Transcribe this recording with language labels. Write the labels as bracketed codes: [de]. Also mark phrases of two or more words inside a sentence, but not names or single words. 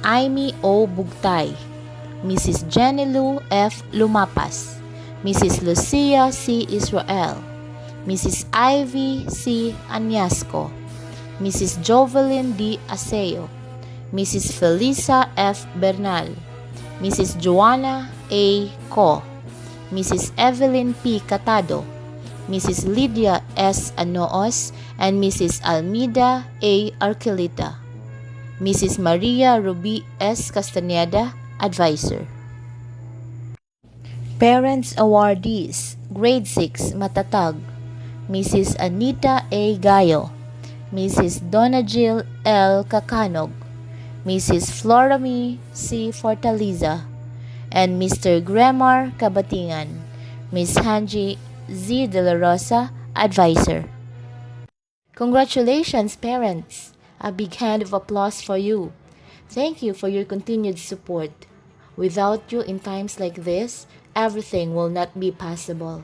[en] Amy O. Bugtay, Mrs. Jenny F. Lumapas, Mrs. Lucia C. Israel, Mrs. Ivy C. Anyasco, Mrs. Jovelyn D. Aseo, Mrs. Felisa F. Bernal, Mrs. Joanna A. Co, Mrs. Evelyn P. Catado, Mrs. Lydia S. Anoos, and Mrs. Almida A. Arquelita. Mrs. Maria Ruby S. Castaneda, Advisor. Parents Awardees, Grade 6, Matatag, Mrs. Anita A. Gayo, Mrs. Donna Jill L. Kacanog, Mrs. Florami C. Fortaliza, and Mr. Gremar Kabatingan, Ms. Hanji Z. De La Rosa, Advisor. Congratulations, parents! A big hand of applause for you. Thank you for your continued support. Without you in times like this, everything will not be possible.